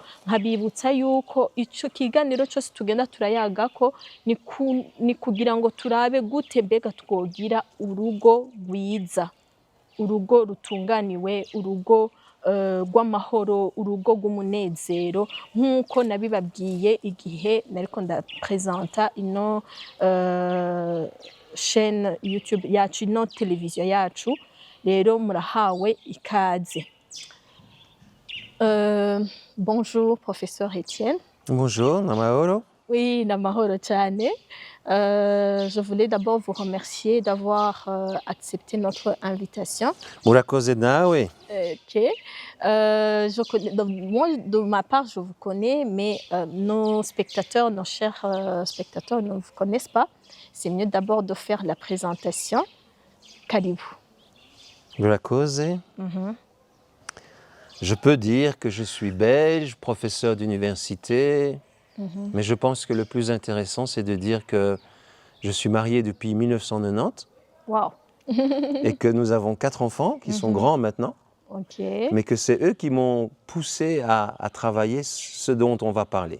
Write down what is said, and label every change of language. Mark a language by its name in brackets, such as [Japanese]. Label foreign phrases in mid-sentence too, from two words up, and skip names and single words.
[Rundi] Nkabibutsa yuko ico kiganiro cyose tugenda turayagako ni kugira ngo turabe gute mbega twogira urugo rwiza, urugo rutunganiwe, urugo rw'amahoro, urugo rw'umunezero, nk'uko nabibabwiye igihe nariko ndapresenta ino chaîne YouTube yacu, ino televiziyo yacu. Rero murahawe ikaze. [French] Bonjour professeur Etienne. [Rundi] Bonjour, namahoro. Oui, namahoro cyane. [French] Je voulais d'abord vous remercier d'avoir accepté notre invitation. [Rundi] Murakoze nawe. Ok. [French] Moi, de ma part, je vous connais, mais nos spectateurs, nos chers spectateurs ne vous connaissent pas. C'est mieux d'abord de faire la présentation. [Rundi] Karibu. Murakoze. [French] Je peux dire que je suis belge, professeur d'université, mais je pense que le plus intéressant, c'est de dire que je suis marié depuis 1990. Wow. Et que nous avons 4 enfants qui sont grands maintenant, mais que c'est eux qui m'ont poussé à travailler ce dont on va parler.